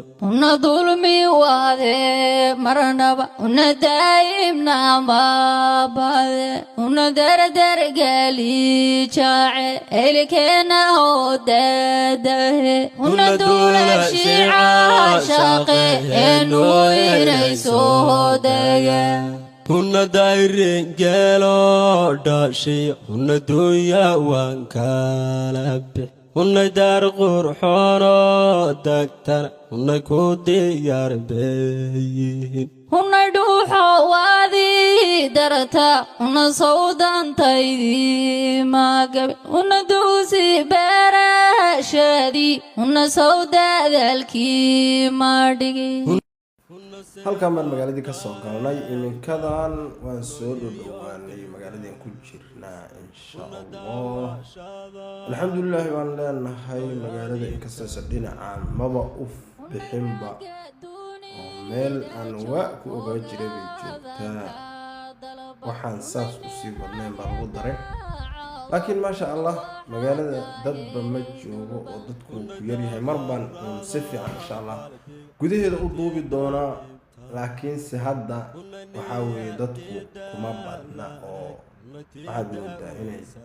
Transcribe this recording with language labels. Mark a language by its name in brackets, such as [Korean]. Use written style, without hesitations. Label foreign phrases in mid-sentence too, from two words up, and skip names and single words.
[Somali] una dulmi waade marnaba una daa'imna mabade una dardar gali jaace elkeena oo dadahe una duulashi caashaqe enu inay soo degaan una dayrin geelo dhashiyo una dunya waan kala bix una daar qurxoono dagtana una ku diyaar beeyihiin una dhuuxo waadi darata una sawdantaydii magabe una duusi beerashadii una sawdadaalkii madhigi halkan baan magaaladii ka soo galnay iminkadan waan soo dhowaanay magaaladii ku jirnaa [Arabic] إن شاء الله الحمد لله [Somali] waan leenahay magaalada inkastoo dhinaca maba u bixinba meel aan waa ku ogaa jiray bay joogtaa waxaan saas u sii badnayn baa lagu daray laakiin [Arabic] ما شاء الله [Somali] magaalada dadba ma joogo oo dadku ku yaryahay mar baan si fiican [Arabic] إن شاء الله [Somali] gudaheeda u duubi doonaa laakiin si hadda waxaa weeye dadku kuma badna oo waxaad moodaa inay